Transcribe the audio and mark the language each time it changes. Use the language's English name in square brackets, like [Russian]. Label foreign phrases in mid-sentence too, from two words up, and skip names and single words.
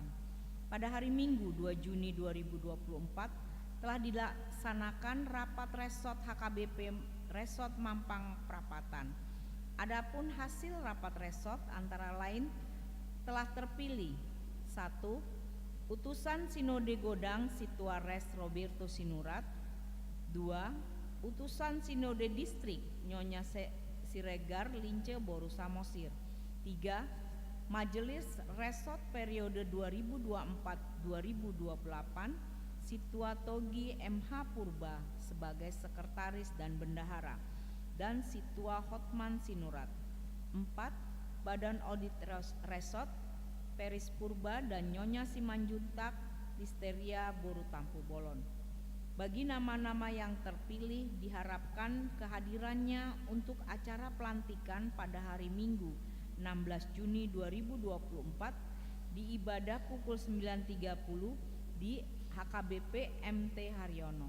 [Indonesian] Pada hari Minggu 2 Juni 2024 telah dilaksanakan rapat resort HKBP Resort Mampang Prapatan. Adapun hasil rapat resort antara lain telah terpilih: 1. Utusan Sinode Godang Situa Res Roberto Sinurat. 2. Utusan Sinode Distrik Nyonya Siregar Lince Boru Samosir. 3. Majelis Resort periode 2024-2028 Situa Togi MH Purba sebagai sekretaris dan bendahara dan Situa Hotman Sinurat. 4. Badan Audit Resort Peris Purba dan Nyonya Simanjuntak Listeria Boru Tampu Bolon. Bagi nama-nama yang terpilih diharapkan kehadirannya untuk acara pelantikan pada hari Minggu 16 Juni 2024 di ibadah pukul 9.30 di HKBP MT Haryono.